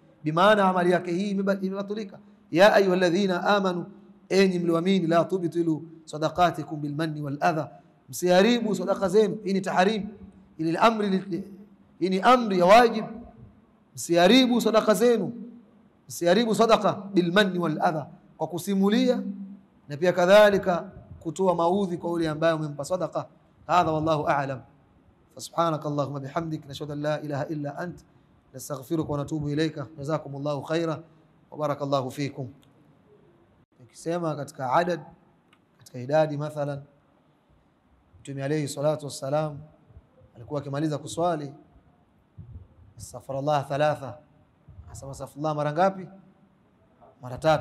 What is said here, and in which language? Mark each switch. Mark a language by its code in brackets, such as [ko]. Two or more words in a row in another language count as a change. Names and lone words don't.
[sw] Bimaana amali yake hii imebatulika. [ar] يا أيها الذين آمنوا, [sw] enyi mlioamini, [ar] لا تبطلوا صدقاتكم بالمن والأذى, [sw] msiharibu sadaqa zenu. Hii ni tahrim, hii ni amri ya wajib. Msiharibu sadaqa zenu, msiharibu sadaqa [ar] بالمن والأذى, [sw] kwa kusimulia na pia kadhalika kutoa maudhi kwa yule ambaye umempa sadaqa. [ar] هذا والله أعلم. سبحانك اللهم وبحمدك نشهد أن لا إله إلا أنت نستغفرك ونتوب إليك. جزاكم الله خيرا وبارك الله فيكم. [sw] Nikisema katika adad, katika idadi, mathalan Mtume [ar] عليه الصلاة والسلام [sw] alikuwa akimaliza kuswali [ar] أستغفر الله ثلاثا, [sw] asema astaghfirullah mara ngapi? Mara 3.